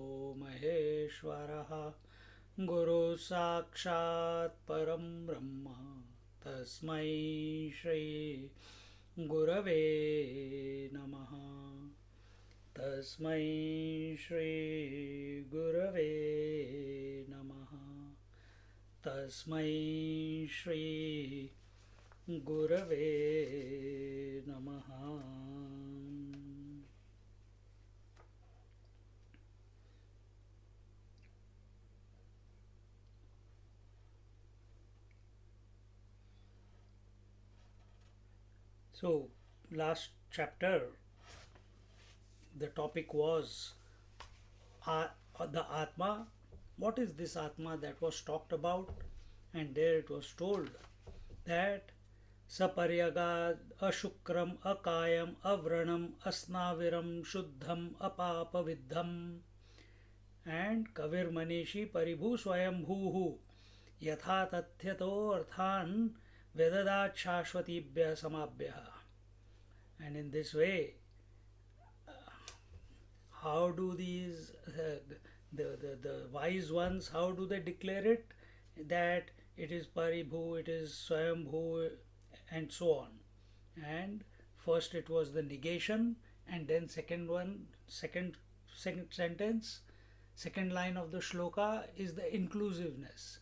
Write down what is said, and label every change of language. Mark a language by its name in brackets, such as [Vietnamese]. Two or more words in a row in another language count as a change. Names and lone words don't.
[Sanskrit] महेश्वरः गुरुः साक्षात् परं ब्रह्म तस्मै श्री गुरवे नमः। तस्मै श्री गुरवे नमः। तस्मै श्री गुरवे नमः। [English] So, last chapter, the topic was the Atma. What is this Atma that was talked about? And there it was told that [Sanskrit] सपर्यगाद् अशुक्रम् अकायम् अव्रणम् अस्नाविरम् शुद्धम् अपापविद्धम् and कविर् मनीषी परिभूः स्वयम्भूः याथा तथ्यतो अर्थान् व्यदधात् शाश्वतीभ्यः समाभ्यः. [English] And in this way, how do these the wise ones, how do they declare it? That it is Paribhu, it is Swayambhu, and so on. And first it was the negation, and then second sentence, second line of the shloka is the inclusiveness.